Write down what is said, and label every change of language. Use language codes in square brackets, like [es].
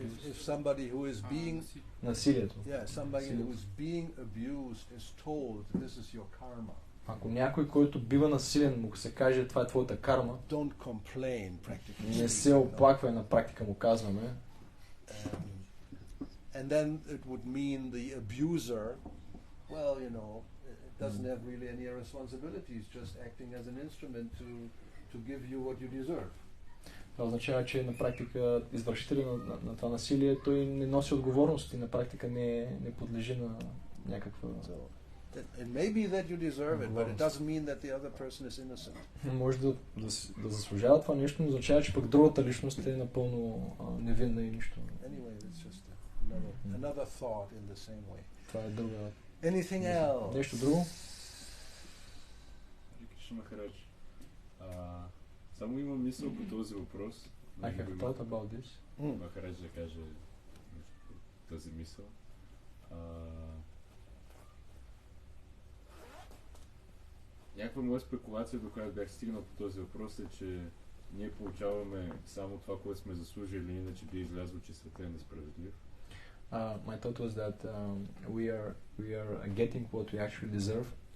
[en] if somebody who is being [bg] насилието. [en] Yeah, somebody who is being abused is told this is your karma. [bg] Ако някой, който бива насилен, му се каже това е твоята карма, [en] don't complain practically. [bg] Не се оплаквай, на практика му казваме. [en] And then it would mean the abuser, well, it doesn't have really any responsibilities, just acting as an instrument to give you what you deserve. [bg] Това означава, че на практика извършителя на това насилие, той не носи отговорност и на практика не подлежи на някаква... [en] It may be that you deserve it, but it doesn't mean that the other person is innocent. [bg] Може да заслужава това нещо, но означава, че пък другата личност е напълно невинна и нищо. [en] Anyway, it's just another thought in the same way. [bg] Това е друга... [en] Anything else? [bg] Нещо друго? Кришна Махарадж. Само имам мисъл по този въпрос. [en] I have thought about this. [bg] Махарадж да каже тази мисъл. Някаква моя спекулация, до която бях стигнал по този въпрос, е, че ние получаваме само това, което сме заслужили, иначе би излязло, че светът е несправедлив. [en] My thought was that we are getting what we actually deserve.